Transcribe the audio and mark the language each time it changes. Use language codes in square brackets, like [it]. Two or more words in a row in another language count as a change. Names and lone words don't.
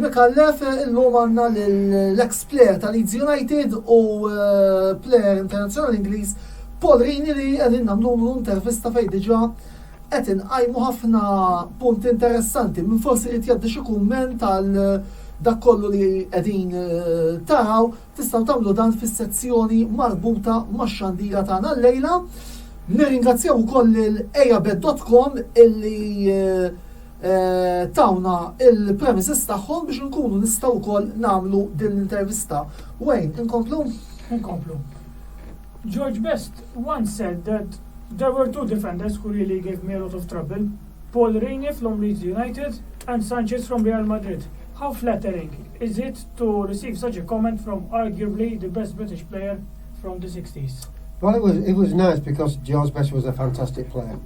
[mt] Mikallef illum għandna l-ex-player tal-Leeds United u player internazzjonali Ingliż Paul Rini li qegħdin nagħmlu l-intervista fejn diġà qed inqajmu ħafna punti interessanti minn forsi rid jgħaddi xi kumment tal dak kollu li qegħdin taraw tistgħu tagħmlu dan fis-sezzjoni marbuta max-xandira tagħna llejla. Nirringrazzjaw ukoll il-ejabed.com illi tawna il-premises tagħhom biex nkunu nistgħu wkoll nagħmlu din l-intervista. Wayne, inkomplu? Inkomplu. [en] George Best once said that there were 2 defenders who really gave me a lot of trouble. Paul Rini from Leeds United and Sanchez from Real Madrid. How flattering is it to receive such a comment from arguably the best British player from the 60s? Well, it was nice because George Best was a fantastic player.